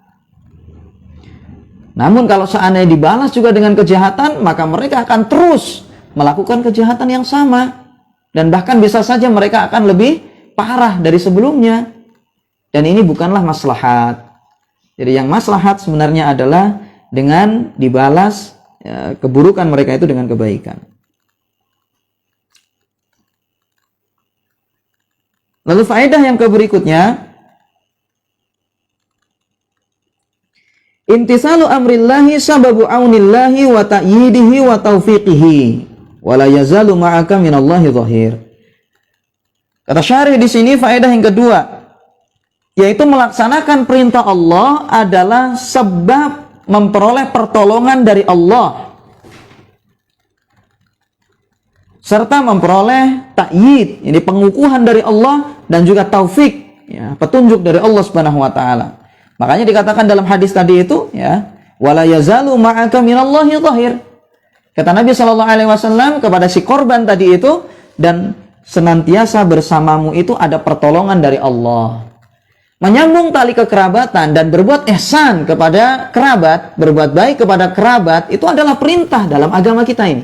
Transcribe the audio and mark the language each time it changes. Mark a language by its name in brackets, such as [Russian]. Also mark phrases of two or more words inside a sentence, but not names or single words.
[Indonesian] Namun kalau seandainya dibalas juga dengan kejahatan, maka mereka akan terus melakukan kejahatan yang sama, dan bahkan bisa saja mereka akan lebih parah dari sebelumnya, dan ini bukanlah maslahat. Jadi yang maslahat sebenarnya adalah dengan dibalas, ya, keburukan mereka itu dengan kebaikan. Lalu faedah yang berikutnya, [Arabic] امتثال أمر الله سبب عون الله وتأييده وتوفيقه ولا يزال معك من الله ظهير. [Indonesian] Kata syarih di sini faedah yang kedua, yaitu melaksanakan perintah Allah adalah sebab memperoleh pertolongan dari Allah, serta memperoleh ta'yid, ini pengukuhan dari Allah, dan juga taufik, ya, petunjuk dari Allah [Arabic] سبحانه وتعالى. [Indonesian] Makanya dikatakan dalam hadis tadi itu, ya, [Arabic] ولا يزال معك من الله ظهير. [Indonesian] Kata Nabi SAW kepada si korban tadi itu, dan senantiasa bersamamu itu ada pertolongan dari Allah. Menyambung tali kekerabatan dan berbuat ihsan kepada kerabat, berbuat baik kepada kerabat, itu adalah perintah dalam agama kita ini.